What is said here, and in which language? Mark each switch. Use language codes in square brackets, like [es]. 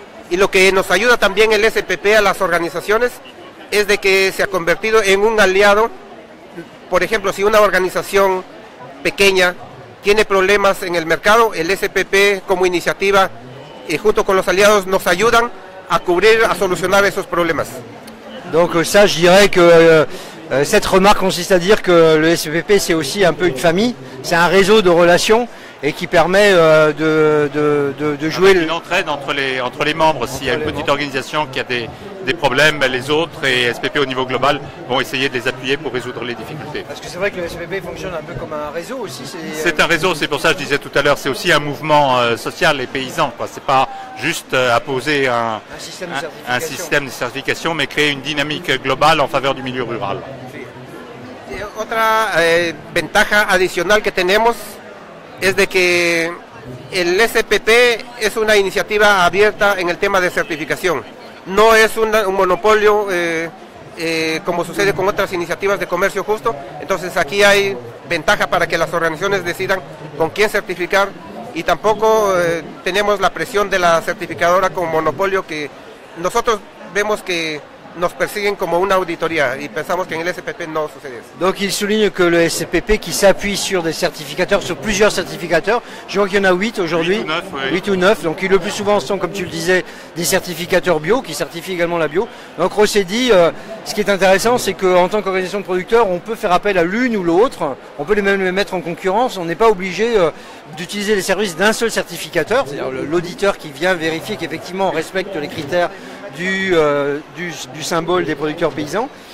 [es] Y lo que nos ayuda también el SPP a las organizaciones es de que se ha convertido en un aliado. Por ejemplo, si una organización pequeña tiene problemas en el mercado, el SPP como iniciativa junto con los aliados nos ayudan a cubrir, a solucionar esos problemas. [fr] Donc ça, je dirais que cette remarque consiste à dire que le SPP c'est aussi un peu une famille, c'est un réseau de relations et qui permet de jouer une entraide entre les membres. S'il y a une petite organisation qui a des problèmes, les autres et SPP au niveau global vont essayer de les appuyer pour résoudre les difficultés. Parce que c'est vrai que le SPP fonctionne un peu comme un réseau aussi. C'est un réseau, c'est pour ça que je disais tout à l'heure, c'est aussi un mouvement social et paysan. C'est pas juste apposer un système de certification, mais créer une dynamique globale en faveur du milieu rural. [es] Otra ventaja adicional que tenemos es de que el SPP es una iniciativa abierta en el tema de certificación. No es un monopolio como sucede con otras iniciativas de comercio justo. Entonces aquí hay ventaja para que las organizaciones decidan con quién certificar y tampoco tenemos la presión de la certificadora como monopolio, que nosotros vemos que nos persiguen como una auditoría y pensamos que en el SPP no sucede eso. [fr] Donc il souligne que le SPP qui s'appuie sur des certificateurs, sur plusieurs certificateurs, je vois qu'il y en a 8 aujourd'hui, 8 ou 9, donc le plus souvent sont, comme tu le disais, des certificateurs bio qui certifient également la bio. Donc José dit, ce qui est intéressant, c'est qu'en tant qu'organisation de producteurs, on peut faire appel à l'une ou l'autre, on peut même les mettre en concurrence, on n'est pas obligé d'utiliser les services d'un seul certificateur, c'est-à-dire l'auditeur qui vient vérifier qu'effectivement on respecte les critères du symbole des producteurs paysans.